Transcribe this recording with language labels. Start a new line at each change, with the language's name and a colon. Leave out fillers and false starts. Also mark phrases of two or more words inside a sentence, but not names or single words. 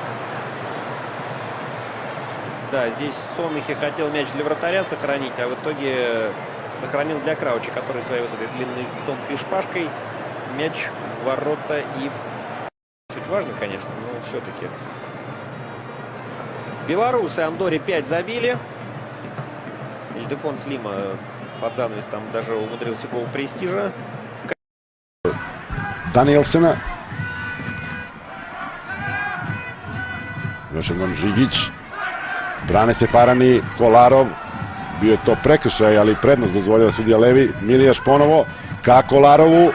Russian: Да, здесь Соннехи хотел мяч для вратаря сохранить, а в итоге сохранил для Крауча, который своей вот этой длинной тонкой шпажкой мяч в ворота. И суть важно, конечно, но все-таки. Белорусы Андорре 5 забили. Ильдефон Слима под занавес там даже умудрился гол престижа.
Serbian: Danielsena. Još jednom Žigić. Brane se Farani, Kolarov. Bio je to prekršaj, ali prednost dozvoljava sudija Levi. Milijaš ponovo ka Kolarovu.